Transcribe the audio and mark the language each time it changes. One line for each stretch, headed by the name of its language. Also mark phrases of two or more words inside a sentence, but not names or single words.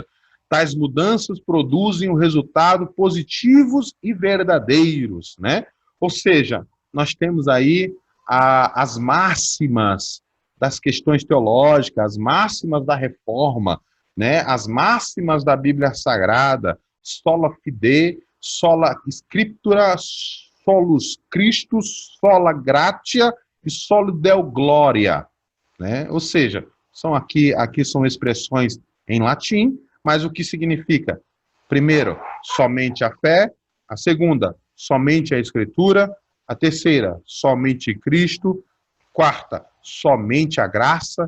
Portuguese: Tais mudanças produzem resultados positivos e verdadeiros, né? Ou seja, nós temos aí as máximas das questões teológicas, as máximas da reforma, né? As máximas da Bíblia Sagrada,
Latin: sola fide, sola scriptura, solus Christus, sola gratia e solo deo gloria,
Portuguese: né? Ou seja, aqui são expressões em latim, mas o que significa? Primeiro, somente a fé. A segunda, somente a Escritura. A terceira, somente Cristo. Quarta, somente a graça.